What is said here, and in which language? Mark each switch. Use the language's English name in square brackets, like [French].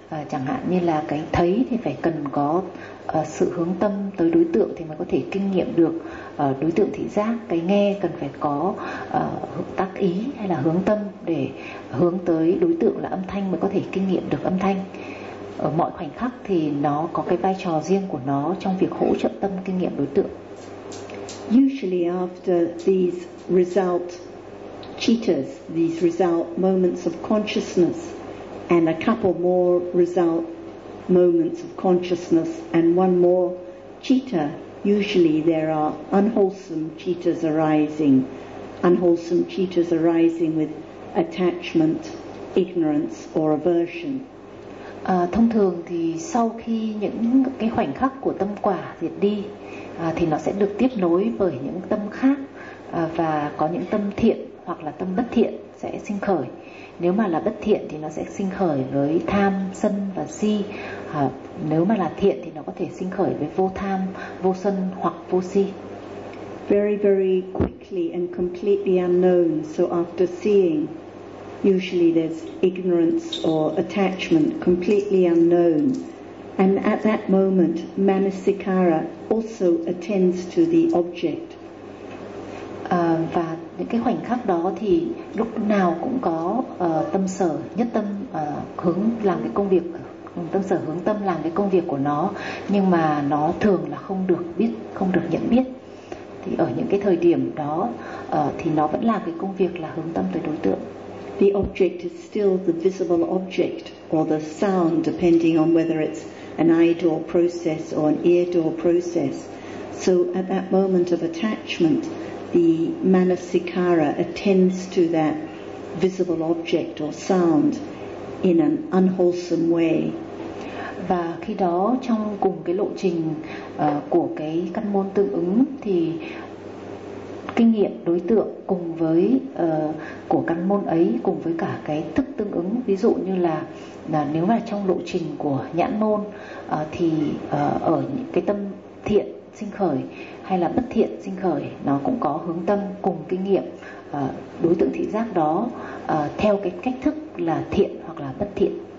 [Vietnamese] Chẳng hạn như là cái thấy thì phải cần có sự hướng tâm tới đối tượng thì mới có thể kinh nghiệm được đối tượng thị giác. Cái nghe cần phải có tác ý hay là hướng tâm để hướng tới đối tượng là âm thanh mới có thể kinh nghiệm được âm thanh. Ở mọi khoảnh khắc thì nó có cái vai trò riêng của nó trong việc hỗ trợ tâm kinh nghiệm đối tượng. [English] Usually after these result cheaters, these result moments of consciousness, and a couple more result moments of consciousness and one more citta, usually there are unwholesome cittas arising. Unwholesome cittas arising with attachment, ignorance or aversion. [Vietnamese] Thông thường thì sau khi những cái khoảnh khắc của tâm quả diệt đi thì nó sẽ được tiếp nối bởi những tâm khác và có những tâm thiện hoặc là tâm bất thiện sẽ sinh khởi. Nếu mà là bất thiện thì nó sẽ sinh khởi với tham, sân và si. Nếu mà là thiện thì nó có thể sinh khởi với vô tham, vô sân hoặc vô si. [English] Very, very quickly and completely unknown. So after seeing, usually there's ignorance or attachment, completely unknown. And at that moment, manasikara also attends to the object. [Vietnamese] Và những cái khoảnh khắc đó thì lúc nào cũng có tâm sở nhất tâm hướng làm cái công việc, tâm sở hướng tâm làm cái công việc của nó, nhưng mà nó thường là không được biết, không được nhận biết. Thì ở những cái thời điểm đó thì nó vẫn làm cái công việc là hướng tâm tới đối tượng. [English] The object is still the visible object or the sound, depending on whether it's an eye door process or an ear door process. So at that moment of attachment, the manasikara attends to that visible object or sound in an unwholesome way. [Vietnamese] Và khi đó trong cùng cái lộ trình của cái căn môn tương ứng thì kinh nghiệm đối tượng cùng với của căn môn ấy cùng với cả cái thức tương ứng, ví dụ như là nếu mà trong lộ trình của nhãn môn thì ở những cái tâm thiện sinh khởi hay là bất thiện sinh khởi, nó cũng có hướng tâm cùng kinh nghiệm đối tượng thị giác đó theo cái cách thức là thiện hoặc là bất thiện.